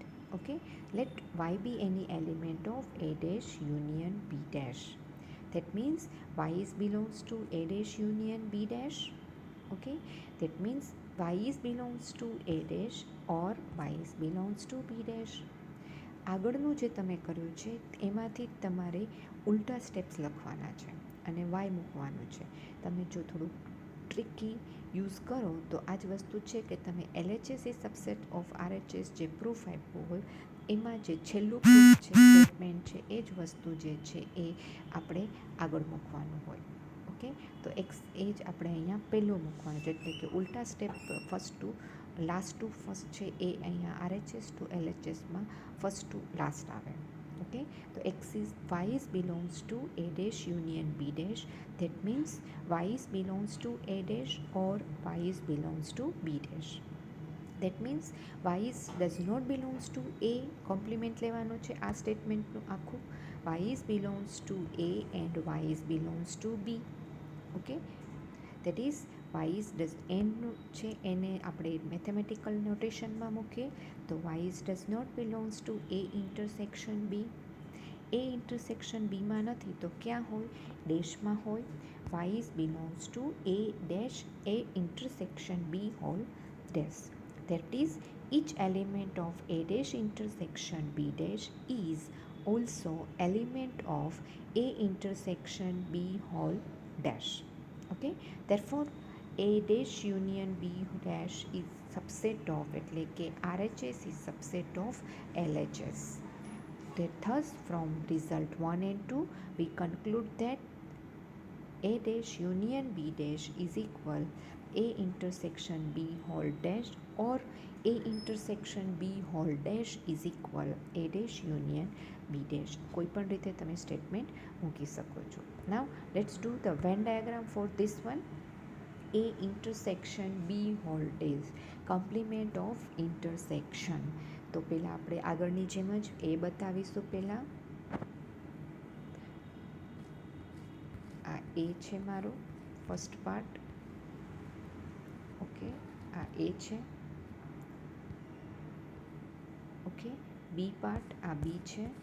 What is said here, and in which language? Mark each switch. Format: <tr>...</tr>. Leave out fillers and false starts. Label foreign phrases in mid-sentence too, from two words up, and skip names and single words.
<en>Okay, let Y be any element of A dash union B dash. That means Y is belongs to A dash union B dash. Okay, that means Y is belongs to A dash or Y is belongs to B dash.</en> <gu>આગળનું જે તમે કર્યું છે એમાંથી તમારે ઉલટા સ્ટેપ્સ લખવાના છે અને વાય મૂકવાનું છે. તમે જો થોડુંક ટ્રિકી યુઝ કરો તો આ જ વસ્તુ છે કે તમે LHS એ</gu> <en>subset of</en> <gu>RHS જે પ્રૂફ આપ્યું હોય એમાં જે છેલ્લું પ્રૂફ છે, સ્ટેટમેન્ટ છે, એ જ વસ્તુ જે છે એ આપણે આગળ મૂકવાનું હોય. ઓકે, તો એ જ આપણે અહીંયા પહેલું મૂકવાનું છે, એટલે કે ઉલટા સ્ટેપ</gu> <en>first to last to first</en> <gu>છે એ અહીંયા</gu> <en>RHS to LHS</en> <gu>માં</gu> <en>first to last</en> <gu>આવે.</gu> <en>ઓકે, તો એક્સિસ Y is belongs to A dash union B dash. That means Y is belongs to A dash or Y is belongs to B dash. That means Y is does not belongs to A.</en> <gu>કોમ્પ્લિમેન્ટ લેવાનો છે આ સ્ટેટમેન્ટનું આખું.</gu> <en>Y is belongs to A and Y is belongs to B. ઓકે, that is Y is does</en> <gu>એનનું છે એને આપણે</gu> <en>mathematical notationમાં</en> <gu>મૂકીએ તો</gu> <en>Y is does not belongs to A intersection B. A intersection B</en> <gu>માં નથી તો ક્યાં હોય? ડેશમાં હોય.</gu> <en>Y is belongs to A dash A intersection B whole dash. That is, each element of A dash intersection B dash is also element of A intersection B whole dash. Okay, therefore A dash union B dash is subset of,</en> <gu>એટલે કે</gu> <en>RHS is subset of LHS. That thus from result 1 and 2 we conclude that A dash union B dash is equal A intersection B whole dash, or A intersection B whole dash is equal A dash union B dash.</en> <gu>કોઈ પણ રીતે તમે સ્ટેટમેન્ટ મૂકી શકો છો.</gu> <en>Now let's do the Venn diagram for this one. A intersection B whole dash, complement of intersection.</en> <gu>તો પહેલાં આપણે આગળની જેમ જ A બતાવીશું. પહેલાં આ A છે મારો</gu> <en>first part.</en> <gu>ઓકે, આ A છે. ઓકે, B પાર્ટ આ B છે.</gu>